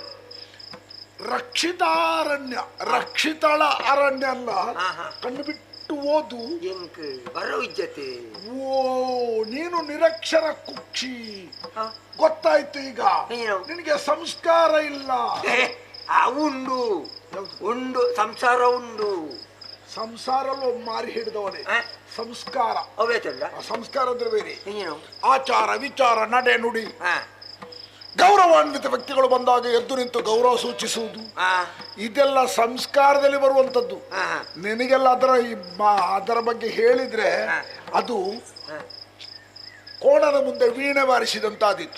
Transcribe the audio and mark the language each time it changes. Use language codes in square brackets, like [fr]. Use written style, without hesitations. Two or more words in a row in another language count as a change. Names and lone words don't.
[kn] ರಕ್ಷಿತಾರಣ್ಯ, ರಕ್ಷಿತಳ ಅರಣ್ಯ ಅಲ್ಲ. ಕಣ್ಣು ಬಿಟ್ಟು ಓದು. ಬರೋ ಇಜ್ಜತೆ. ಓ ನೀನು ನಿರಕ್ಷರ ಕುಕ್ಷಿ, ಗೊತ್ತಾಯ್ತು ಈಗ. ನಿನಗೆ ಸಂಸ್ಕಾರ ಇಲ್ಲ. [tcy] ಉಂಡು ಉಂಡು ಸಂಸಾರ ಉಂಡು. [kn] ಸಂಸಾರಲ್ಲೂ ಮಾರಿ ಹಿಡಿದವನೇ ಸಂಸ್ಕಾರ. ಸಂಸ್ಕಾರ ಅಂದ್ರೆ ಬೇರೆ. ಆಚಾರ ವಿಚಾರ ನಡೆ ನುಡಿ, ಗೌರವಾನ್ವಿತ ವ್ಯಕ್ತಿಗಳು ಬಂದಾಗ ಎದ್ದು ನಿಂತು ಗೌರವ ಸೂಚಿಸುವುದು, ಇದೆಲ್ಲ ಸಂಸ್ಕಾರದಲ್ಲಿ ಬರುವಂತದ್ದು. ನಿನಗೆಲ್ಲ ಅದರ ಬಗ್ಗೆ ಹೇಳಿದ್ರೆ ಅದು ಕೋಣನ ಮುಂದೆ ವೀಣೆ ಬಾರಿಸಿದಂತಾದಿತ್ತು.